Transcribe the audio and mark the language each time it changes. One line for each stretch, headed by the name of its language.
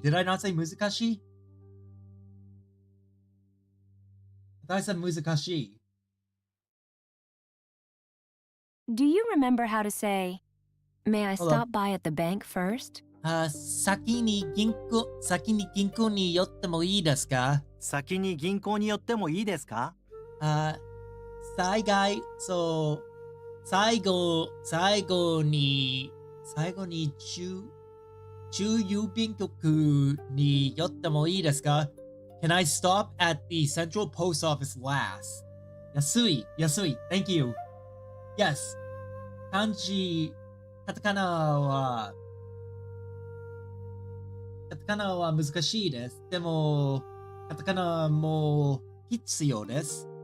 English: Did I not say 難しい? I thought I said 難しい. Do you remember how to say, "May I Hold on. stop by at the bank first?"
Japanese: 先に銀行に寄ってもいいですか？先に銀行に寄ってもいいですか？最後に中郵便局に寄ってもいいですか？
English: Can I stop at the central post office last? 安い。Thank you. Yes.
Japanese: 漢字、カタカナは難しいです。でも、カタカナも必要です。